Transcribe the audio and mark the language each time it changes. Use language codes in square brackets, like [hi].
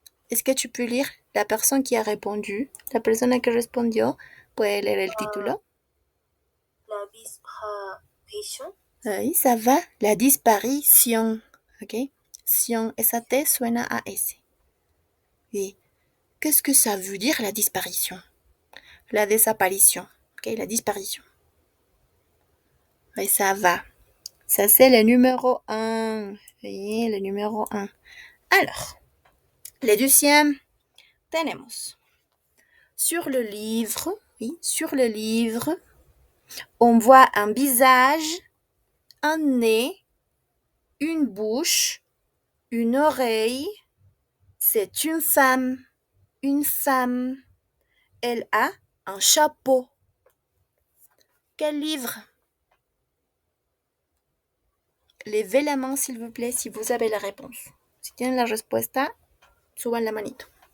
[fr] Est-ce que tu peux lire la personne qui a répondu? [es] La persona que respondió, puede leer el título. [fr] La disparition. Oui, ça va. La disparition. Ok. Sion, [es] esa T suena a S. [fr] Oui. Qu'est-ce que ça veut dire la disparition? La désapparition. Ok, la disparition. Oui, ça va. Ça, c'est le numéro 1. Vous voyez, le numéro 1. Alors, le deuxième, tenemos. Sur le livre, oui, sur le livre, on voit un visage, un nez, une bouche, une oreille. C'est une femme. Une femme. Elle a un chapeau. Quel livre? Levez la main, s'il vous plaît, si vous avez la réponse. [es] Si tienen la respuesta, suban la manito.